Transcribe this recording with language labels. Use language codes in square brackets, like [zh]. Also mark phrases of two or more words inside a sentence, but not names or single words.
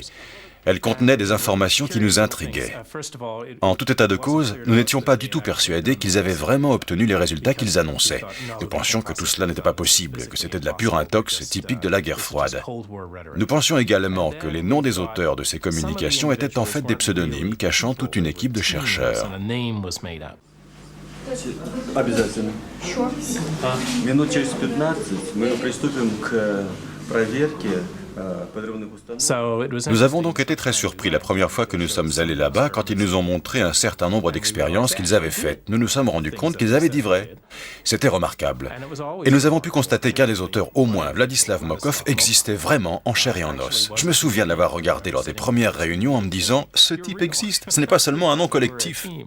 [fr] Elles contenaient des informations qui nous intriguaient. En tout état de cause, nous n'étions pas du tout persuadés qu'ils avaient vraiment obtenu les résultats qu'ils annonçaient. Nous pensions que tout cela n'était pas possible, que c'était de la pure intox typique de la guerre froide. Nous pensions également que les noms des auteurs de ces communications étaient en fait des pseudonymes cachant toute une équipe de chercheurs. [ru] Обязательно. Минут через 15 мы приступим к проверке подрывных установок. [fr] Nous avons donc été très surpris la première fois que nous sommes allés là-bas quand ils nous ont montré un certain nombre d'expériences qu'ils avaient faites. Nous nous sommes rendus compte qu'ils avaient dit vrai. C'était remarquable. Et nous avons pu constater qu'un des auteurs, au moins Vladislav Mokov, existait vraiment en chair et en os. Je me souviens de l'avoir regardé lors des premières réunions en me disant « Ce type existe, ce n'est pas seulement un nom collectif ».